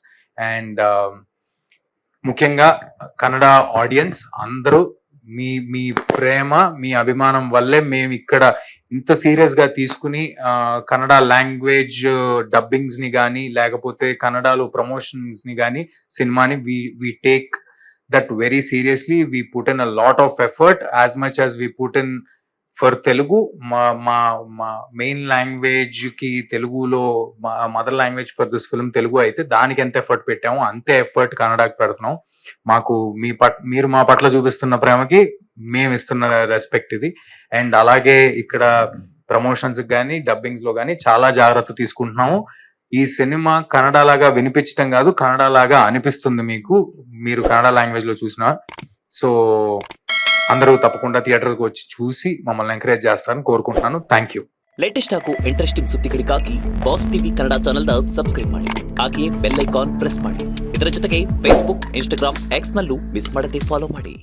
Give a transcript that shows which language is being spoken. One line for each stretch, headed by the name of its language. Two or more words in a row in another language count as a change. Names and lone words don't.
Telugu: అండ్ ముఖ్యంగా కన్నడ ఆడియన్స్ అందరూ మీ మీ ప్రేమ, మీ అభిమానం వల్లే మేము ఇక్కడ ఇంత సీరియస్ గా తీసుకుని కన్నడ
English: language dubbings
Telugu: ని కానీ లేకపోతే కన్నడలో ప్రమోషన్స్ ని కానీ సినిమాని
English: we take that very seriously. We put in a lot of effort as much as we put in for Telugu.
Telugu: మా మా మా
English: main language
Telugu: కి తెలుగులో
English: mother language for this film
Telugu: తెలుగు అయితే దానికి ఎంత ఎఫర్ట్ పెట్టామో అంతే ఎఫర్ట్ కన్నడకి పెడుతున్నాం. మాకు మీరు మా పట్ల చూపిస్తున్న ప్రేమకి మేము ఇస్తున్న రెస్పెక్ట్ ఇది. అండ్ అలాగే ఇక్కడ ప్రమోషన్స్ కానీ డబ్బింగ్స్ లో కానీ చాలా జాగ్రత్త తీసుకుంటున్నాము. ఈ సినిమా కన్నడ లాగా వినిపించడం కాదు, కన్నడ లాగా అనిపిస్తుంది మీకు, మీరు కన్నడ లాంగ్వేజ్ లో చూసినా. సో అందరూ తప్పకుండా థియేటర్కి వచ్చి చూసి ಮಮ್ಮల్ని ಎಂಕರೇಜ್ చేస్తారని ಕೋರ್ಕೊಂತಾನು.
English: Thank you.
Kannada: ಲೇಟೆಸ್ಟ್ ಹಾಗೂ ಇಂಟ್ರೆಸ್ಟಿಂಗ್ ಸುದ್ದಿಗಳಿಗಾಗಿ ಬಾಸ್ ಟಿವಿ ಕನ್ನಡ ಚಾನೆಲ್ನ ಸಬ್ಸ್ಕ್ರೈಬ್ ಮಾಡಿ, ಹಾಗೆಯೇ
English: bell icon press
Kannada: ಮಾಡಿ. ಇದರ ಜೊತೆಗೆ ಫೇಸ್ಬುಕ್, ಇನ್ಸ್ಟಾಗ್ರಾಮ್, ಎಕ್ಸ್ ನಲ್ಲೂ ಮಿಸ್ ಮಾಡದೆ ಫಾಲೋ ಮಾಡಿ.